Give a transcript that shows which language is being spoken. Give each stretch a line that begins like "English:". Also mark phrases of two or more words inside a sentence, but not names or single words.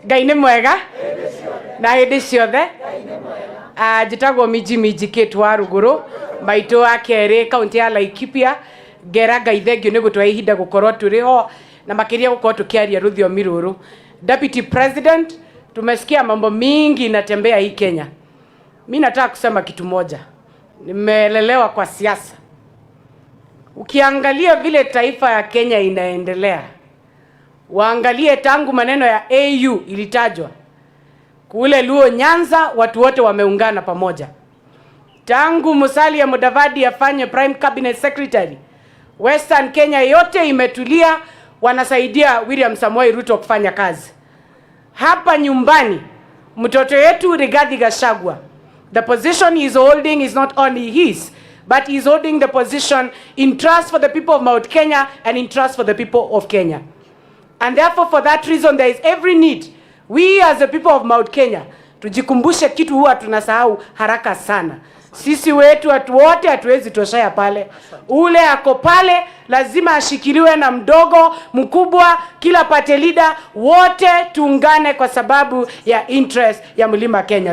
Kikuyu: Gaine mwega. Na ede ciothe. Njitagwo miji Kate Waruguru. Maitũ wa kerĩ kaunti ya Laikipia. Ngera Ngai thengio nĩ gũtũhe ihinda gũkorwo tũrĩ ho na makĩria gũkorwo tukiaria rũthiomi rũrũ.
English: Deputy President,
Swahili: tumesikia mambo mingi inatembea hii Kenya. Mimi nataka kusema kitu moja. Nimelelewa kwa siasa. Ukiangalia vile taifa ya Kenya inaendelea, waangalie tangu maneno ya AU ilitajwa. Kule Luo Nyanza watu wote wameungana pamoja. Tangu Musalia Mudavadi afanye Prime Cabinet Secretary, Western Kenya yote imetulia, wanasaidia William Samoei Ruto kufanya kazi. Hapa nyumbani, mtoto yetu Rigathi Gachagua,
English: the position he is holding is not only his, but he is holding the position in trust for the people of Mount Kenya and in trust for the people of Kenya. And therefore, for that reason, there is every need, we as the people of Mount Kenya,
Swahili: tujikumbushe kitu huwa tunasahau haraka sana. Sisi wetu watu wote hatuwezi toshaya pale. Ule ako pale lazima ashikiliwe na mdogo, mkubwa, kila
English: party leader,
Swahili: wote tuungane kwa sababu ya interest ya Mlima Kenya.